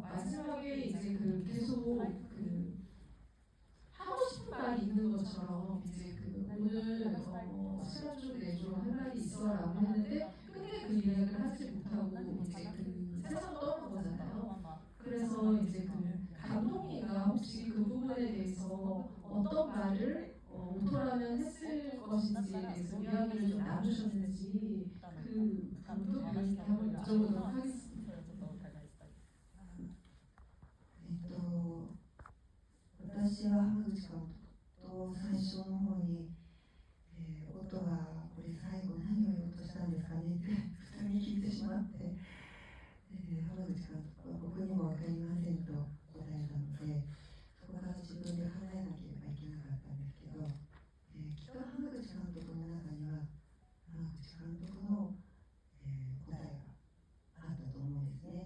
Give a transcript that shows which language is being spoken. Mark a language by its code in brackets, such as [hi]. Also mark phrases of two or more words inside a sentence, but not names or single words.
[ko] 마지막에 이제 계속 하고 싶은 말이 있는 것처럼 이제 오늘 시간 좀 내줘 할 말이 있어라고 했는데 끝내 그 이야기를 하지 못하고 이제 세상으로 떠난 거잖아요. 그래서 이제 감독님과 혹시 그 부분에 대해서 어떤 말을 오토라면 했을 것인지에 대해서 이야기를 좀 나누셨는지 그 부분도 배우님께 한번 여쭤보도록 하겠습니다. [ja] 私は浜口監督と最初の方に、音がこれ最後何を言おうとしたんですかねって普通に聞いてしまって、浜口監督は僕にも分かりませんと答えたので、そこから自分で考えなければいけなかったんですけど、きっと浜口監督の中には浜口監督の、答えがあったと思うんですね。